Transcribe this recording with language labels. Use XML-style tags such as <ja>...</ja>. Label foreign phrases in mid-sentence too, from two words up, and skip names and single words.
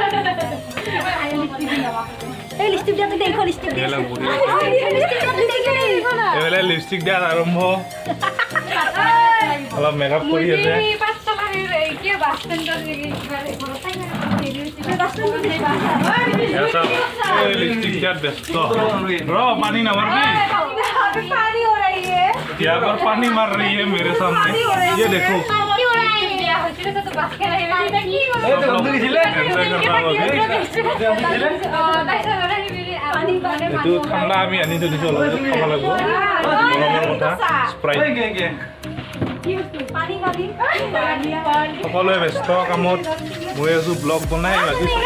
<as>এইফালে লিপষ্টিক দিয়াত আৰম্ভ, অলপ মেকআপ কৰি আছে। লিপষ্টিক দিয়াত ব্যস্ত। পানী নামাৰবি,</as> <hi>यहाँ पर पानी मार रही है मेरे सामने, ये देखो।</hi> <as>ঠাণ্ডা আমি আনি থৈ দিছোঁ অলপ খাব লাগিব গৰমৰ কথা স্প্ৰাইট সকলোৱে ব্যস্ত কামত মই আছোঁ ব্লগ বনাই বাকী</as>